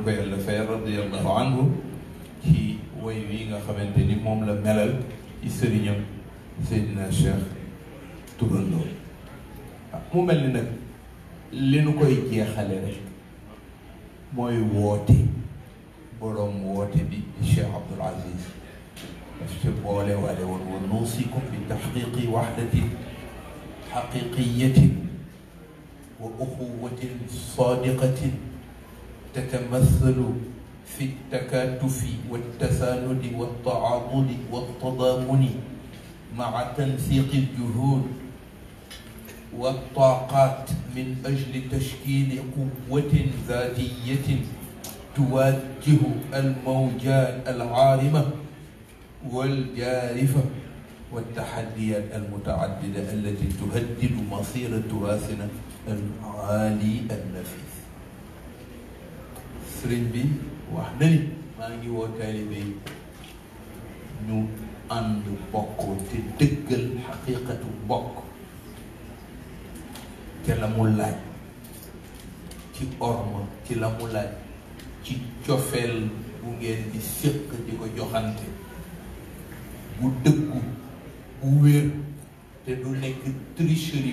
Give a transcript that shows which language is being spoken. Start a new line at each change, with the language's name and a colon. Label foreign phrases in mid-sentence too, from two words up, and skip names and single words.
Wolof: ko yàlla fay
Arabic: رضي الله عنه
Wolof: ci woy wi nga xamante ni moom la melal ci sëriñam Seydina Cheikh Turandoo mu mel ni nag li nu koy jeexale rek mooy woote boroom woote bi Cheikh Abdoul Aziz daf ci boole waale woon
Arabic: ونوصيكم بتحقيق وحدة حقيقية وأخوة صادقة تتمثل في التكاتف والتساند والتعاضد والتضامن مع تنسيق الجهود والطاقات من أجل تشكيل قوة ذاتية تواجه الموجات العارمة والجارفة والتحديات المتعددة التي تهدد مصير تراثنا العالي النفيس.
Wolof: sëriñ bi wax na ni maa ngi woo taalibe yi ñu ànd bokkoo te dëggal xaqiiqatu bokk te la mu laaj ci orma ci la mu laaj ci cofeel bu ngeen di séq di ko joxante bu dëggu bu wér te du nekk tricherie